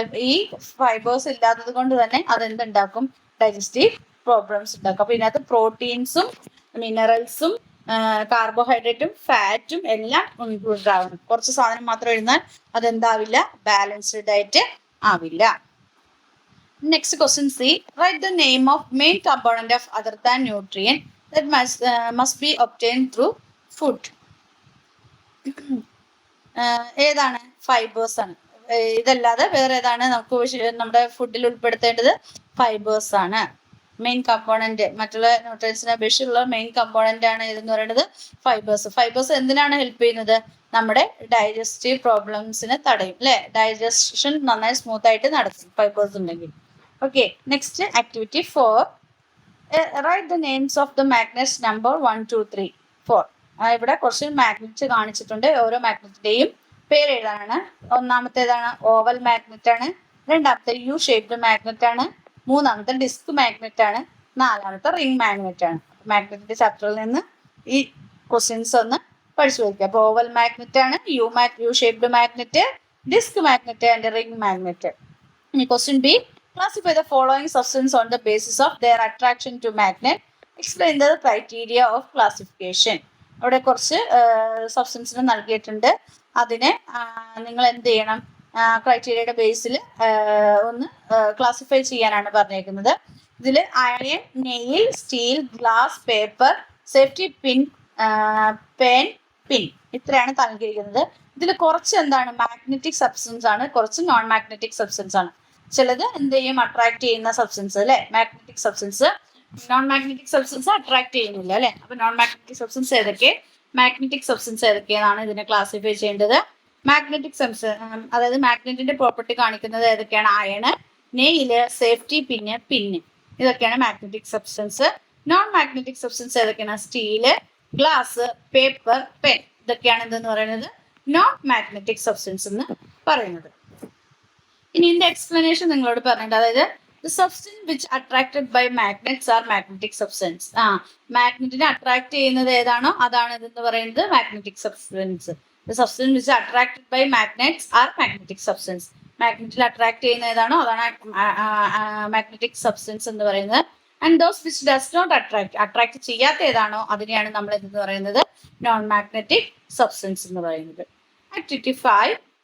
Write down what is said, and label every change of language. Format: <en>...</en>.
<ml>ഈ ഫൈബേഴ്സ് ഇല്ലാത്തത് കൊണ്ട് തന്നെ അതെന്തുണ്ടാക്കും? ഡൈജസ്റ്റീവ് പ്രോബ്ലംസ് ഉണ്ടാക്കും. അപ്പൊ ഇതിനകത്ത് പ്രോട്ടീൻസും മിനറൽസും കാർബോഹൈഡ്രേറ്റും ഫാറ്റും എല്ലാം ഉണ്ടാവണം. കുറച്ച് സാധനം മാത്രം എഴുതാൻ അതെന്താവില്ല? ബാലൻസ്ഡ് ഡയറ്റ് ആവില്ല.</ml> <en>Next question C. Write the name of main component of other than nutrient that must be obtained through food.</en> <ml>ഏതാണ്? ഫൈബേഴ്സ് ആണ്. ഇതല്ലാതെ വേറെ ഏതാണ് നമുക്ക് നമ്മുടെ ഫുഡിൽ ഉൾപ്പെടുത്തേണ്ടത്? ഫൈബേഴ്സ് ആണ് മെയിൻ കമ്പോണന്റ്. മറ്റുള്ള ന്യൂട്രിയൻസിനെ അപേക്ഷിച്ചുള്ള മെയിൻ കമ്പോണന്റ് ആണ് ഇതെന്ന് പറയുന്നത് ഫൈബേഴ്സ്. ഫൈബേഴ്സ് എന്തിനാണ് ഹെൽപ്പ് ചെയ്യുന്നത്? നമ്മുടെ ഡൈജസ്റ്റീവ് പ്രോബ്ലംസിനെ തടയും, അല്ലെ? ഡൈജഷൻ നന്നായി സ്മൂത്ത് ആയിട്ട് നടക്കും ഫൈബേഴ്സ് ഉണ്ടെങ്കിൽ.</ml> <en>Okay, next activity 4. Write the names of the magnets number 1, 2, 3, 4.</en> <ml>ഇവിടെ കുറച്ച് മാഗ്നറ്റ് കാണിച്ചിട്ടുണ്ട്. ഓരോ മാഗ്നറ്റിന്റെയും പേര് എഴുതാനാണ്. ഒന്നാമത്തേതാണ് ഓവൽ മാഗ്നറ്റ് ആണ്, രണ്ടാമത്തെ യു ഷേപ്ഡ് മാഗ്നറ്റ് ആണ്, മൂന്നാമത്തെ ഡിസ്ക് മാഗ്നറ്റ് ആണ്, നാലാമത്തെ റിംഗ് മാഗ്നറ്റ് ആണ്. മാഗ്നറ്റിന്റെ ചാപ്റ്ററിൽ നിന്ന് ഈ ക്വസ്റ്റ്യൻസ് ഒന്ന് പഠിച്ചു വയ്ക്കുക. അപ്പോൾ ഓവൽ മാഗ്നറ്റ് ആണ്, U shaped magnet, disk magnet and ring magnet.</ml> <en>Question B. Classify the following substance on the basis of their attraction to magnet. Explain the criteria of classification.</en> <ml>അവിടെ കുറച്ച് സബ്സ്റ്റൻസിന് നൽകിയിട്ടുണ്ട്. അതിനെ നിങ്ങൾ എന്ത് ചെയ്യണം? ക്രൈറ്റീരിയയുടെ ബേസിൽ ഒന്ന് ക്ലാസിഫൈ ചെയ്യാനാണ് പറഞ്ഞേക്കുന്നത്. ഇതിൽ iron, nail, steel, glass, paper, safety pin, pen, പിൻ ഇത്രയാണ് നൽകിയിരിക്കുന്നത്. ഇതിൽ കുറച്ച് എന്താണ് മാഗ്നറ്റിക് സബ്സ്റ്റൻസ് ആണ്, കുറച്ച് നോൺ മാഗ്നറ്റിക് സബ്സ്റ്റൻസ് ആണ്. ചിലത് എന്ത് ചെയ്യും? അട്രാക്ട് ചെയ്യുന്ന സബ്സ്റ്റൻസ് അല്ലെ. Magnetic substance, non magnetic substance attract ചെയ്യുന്നില്ല അല്ലെ. അപ്പൊ നോൺ മാഗ്നറ്റിക് സബ്സ്റ്റൻസ് ഏതൊക്കെ, മാഗ്നറ്റിക് സബ്സ്റ്റൻസ് ഏതൊക്കെയാണ് ഇതിനെ ക്ലാസിഫൈ ചെയ്യേണ്ടത്. മാഗ്നറ്റിക് സബ്സ്റ്റൻസ് അതായത് മാഗ്നറ്റിന്റെ പ്രോപ്പർട്ടി കാണിക്കുന്നത് ഏതൊക്കെയാണ്? അയണ്, നെയില്, സേഫ്റ്റി പിന്ന്, പിന്ന് ഇതൊക്കെയാണ് magnetic substance. Non magnetic substance ഏതൊക്കെയാണ്? സ്റ്റീല്, ഗ്ലാസ്, പേപ്പർ, പെൻ ഇതൊക്കെയാണ് എന്തെന്ന് പറയുന്നത്? നോൺ മാഗ്നറ്റിക് സബ്സ്റ്റൻസ് എന്ന് പറയുന്നത്. ഇനി ഇതിന്റെ എക്സ്പ്ലനേഷൻ നിങ്ങളോട് പറഞ്ഞിട്ടുണ്ട്.</ml> <en>അതായത് the substance which attracted by magnets are magnetic substance.</en> <ml>മാഗ്നറ്റിനെ attract ചെയ്യുന്നത് ഏതാണോ അതാണ് ഇതെന്ന് പറയുന്നത് magnetic substance.</ml> <en>The substance which attracted by magnets are magnetic substance.</en> <ml>മാഗ്നറ്റിൽ attract ചെയ്യുന്ന ഏതാണോ അതാണ് മാഗ്നറ്റിക് സബ്സ്റ്റൻസ് എന്ന് പറയുന്നത്.</ml> <en>and those which does not</en> <ml>attract ചെയ്യാത്ത ഏതാണോ അതിനെയാണ് നമ്മൾ എന്തെന്ന് പറയുന്നത്? നോൺ മാഗ്നറ്റിക് സബ്സ്റ്റൻസ് എന്ന് പറയുന്നത്. ആക്ടിവിറ്റി 5.</ml>